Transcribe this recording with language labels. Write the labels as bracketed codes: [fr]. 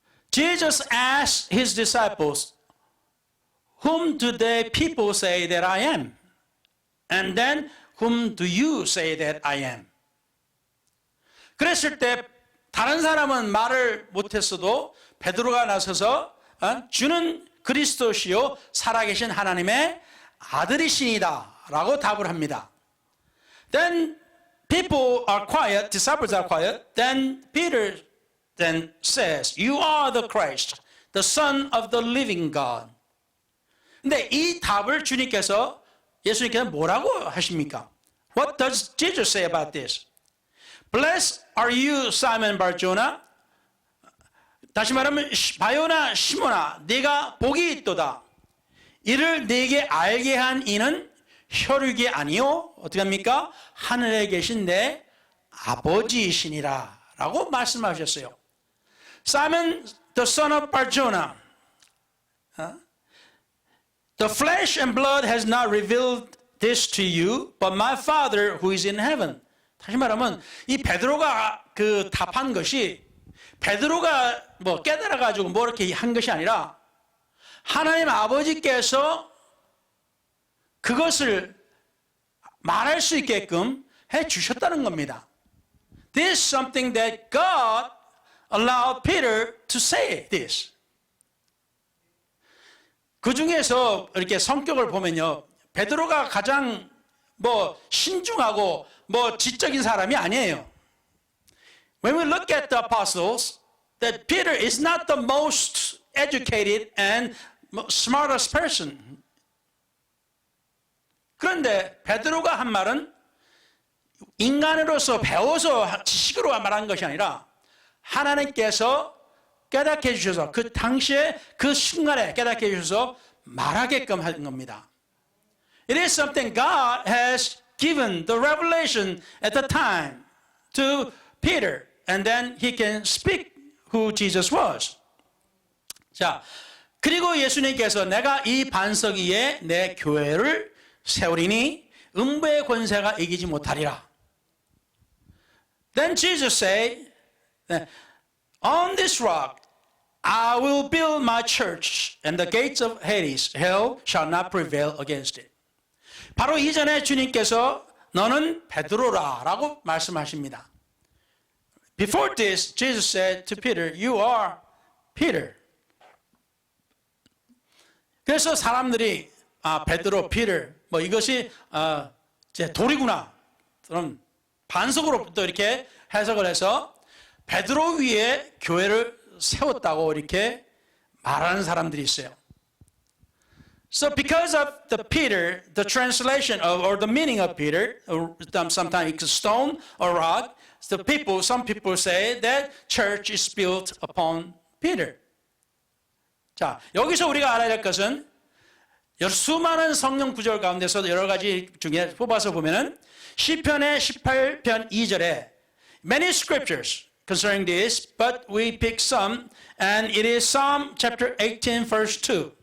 [en] Jesus asked his disciples, "Whom do the people say that I am? And then whom do you say that I am?" [ko] 그랬을 때 다른 사람은 말을 못했어도 베드로가 나서서 주는 그리스도시요 살아계신 하나님의 아들이시니다 라고 답을 합니다. [en] Then people are quiet, disciples are quiet. Then Peter then says, "You are the Christ, the Son of the living God." [ko] 근데 이 답을 주님께서 예수님께서 뭐라고 하십니까? [en] What does Jesus say about this? Blessed are you, Simon Bar-Jonah. [ko] 다시 말하면 바요나 시몬아, 네가 복이 있도다. 이를 네게 알게 한 이는 혈육이 아니요 어떻게 합니까? 하늘에 계신 내 아버지이시니라 라고 말씀하셨어요. [en] Simon, the son of Bar-Jonah, the flesh and blood has not revealed this to you, but my Father who is in heaven. [ko] 다시 말하면 이 베드로가 그 답한 것이 베드로가 뭐 깨달아 가지고 뭐 이렇게 한 것이 아니라 하나님 아버지께서 그것을 말할 수 있게끔 해 주셨다는 겁니다. [en] This is something that God allowed Peter to say this. [ko] 그 중에서 이렇게 성격을 보면요, 베드로가 가장 뭐 신중하고 뭐 지적인 사람이 아니에요. [en] When we look at the apostles, that Peter is not the most educated and smartest person. [ko] 그런데 베드로가 한 말은 인간으로서 배워서 지식으로 말한 것이 아니라 하나님께서 깨닫게 해주셔서 그 당시에 그 순간에 깨닫게 해주셔서 말하게끔 한 겁니다. [en] It is something God has given the revelation at the time to Peter, and then he can speak who Jesus was. [ko] 자, 그리고 예수님께서 내가 이 반석 위에 내 교회를 세우리니 음부의 권세가 이기지 못하리라. [en] Then Jesus said, "On this rock I will build my church, and the gates of Hades, hell, shall not prevail against it." [ko] 바로 이전에 주님께서 너는 베드로라 라고 말씀하십니다. [en] Before this, Jesus said to Peter, "You are Peter." [ko] 그래서 사람들이 베드로, Peter, 뭐 이것이 제 돌이구나, 그럼 반석으로 또 이렇게 해석을 해서 베드로 위에 교회를 세웠다고 이렇게 말하는 사람들이 있어요. [en] So because of the Peter, the translation of, or the meaning of Peter, sometimes it's a stone or rock, some people say that church is built upon Peter. [ko] 자, 여기서 우리가 알아야 될 것은 수많은 성경 구절 가운데서 여러 가지 중에 뽑아서 보면은 시편의 18편 2절에 [en] many scriptures concerning this, but we pick some, and it is Psalm chapter 18 verse 2.